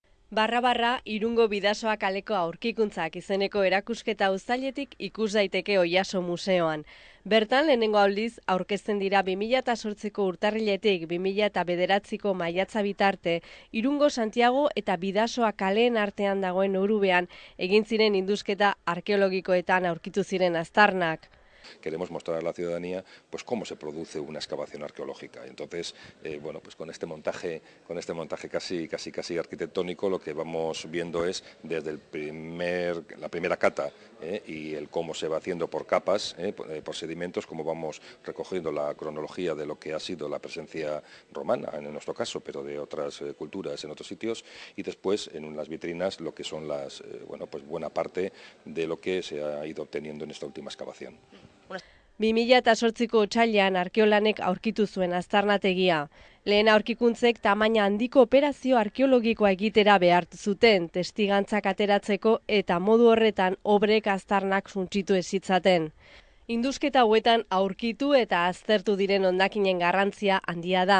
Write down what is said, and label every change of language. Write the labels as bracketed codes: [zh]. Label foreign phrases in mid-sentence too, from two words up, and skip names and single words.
[eu] Barra Irungo Bidasoa kaleko aurkikuntzak izeneko erakusketa uztailetik ikus daiteke Oiaso museoan. Bertan lehenengo aldiz aurkezten dira 2008ko urtarriletik 2009ko maiatza bitarte Irungo Santiago eta Bidasoa kaleen artean dagoen orubean egin ziren indusketa arkeologikoetan aurkitu ziren aztarnak. [es] Queremos mostrar a la ciudadanía pues cómo se produce una excavación arqueológica. Entonces, bueno, pues con este montaje casi arquitectónico, lo que vamos viendo es desde la primera cata y el cómo se va haciendo por capas, por sedimentos, cómo vamos recogiendo la cronología de lo que ha sido la presencia romana, en nuestro caso, pero de otras culturas en otros sitios, y después en las vitrinas lo que son bueno, pues buena parte de lo que se ha ido obteniendo en esta última excavación. [eu] 2008ko otsailean arkeolanek aurkitu zuen aztarnategia. Lehen aurkikuntzek tamaina handiko operazio arkeologikoa egitera behartu zuten, testigantzak ateratzeko eta modu horretan obrek aztarnak suntsitu ezitzaten. Indusketa hauetan aurkitu eta aztertu diren hondakinen garrantzia handia da.